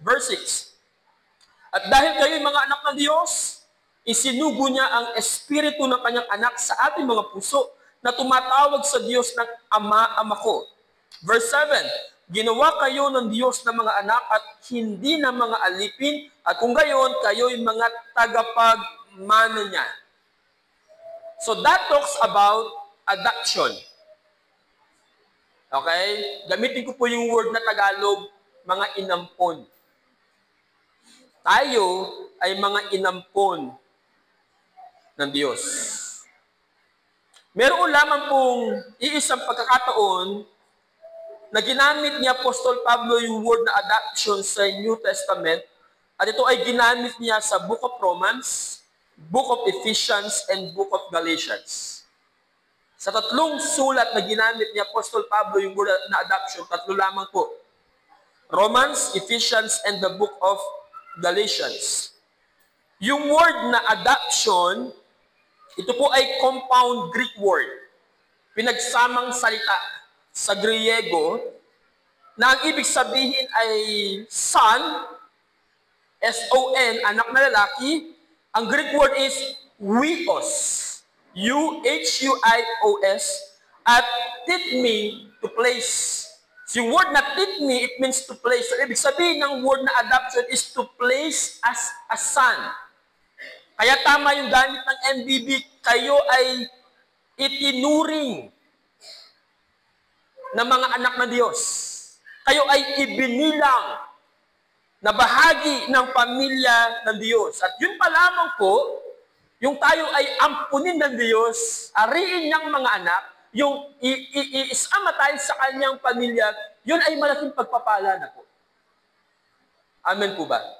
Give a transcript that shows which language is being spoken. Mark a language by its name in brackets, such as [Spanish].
[Filipino] Verse 6, at dahil kayo'y mga anak ng Diyos, isinugo niya ang espiritu ng kanyang anak sa ating mga puso na tumatawag sa Diyos ng Ama ko. Verse 7, ginawa kayo ng Diyos na mga anak at hindi na mga alipin, at kung gayon, kayo'y mga tagapagmana niya. [English] So that talks about adoption. [Filipino] Okay? Gamitin ko po yung word na Tagalog, mga inampon. Tayo ay mga inampon ng Diyos. Meron lamang pong iisang pagkakataon na ginamit ni Apostol Pablo yung word na adoption sa New Testament, at ito ay ginamit niya sa Book of Romans, Book of Ephesians, and Book of Galatians. Sa tatlong sulat na ginamit ni Apostol Pablo yung word na adoption, tatlo lamang po. [English] Romans, Ephesians, and the Book of Galatians. [Filipino] Yung word na adoption, ito po ay compound Greek word. Pinagsamang salita sa Griego na ang ibig sabihin ay son, S-O-N, anak na lalaki. Ang Greek word is huios, U-H-U-I-O-S, at tithmi, to place. So yung word na tithmi, it means to place. So ibig sabihin ng word na adoption is to place as a son. Kaya tama yung gamit ng MBB, kayo ay itinuring na mga anak ng Diyos. Kayo ay ibinilang na bahagi ng pamilya ng Diyos. At yun pa lamang po, yung tayo ay ampunin ng Diyos, ariin niyang mga anak, yung isama tayo sa kanyang pamilya, yun ay malaking pagpapala na po. Amen po ba?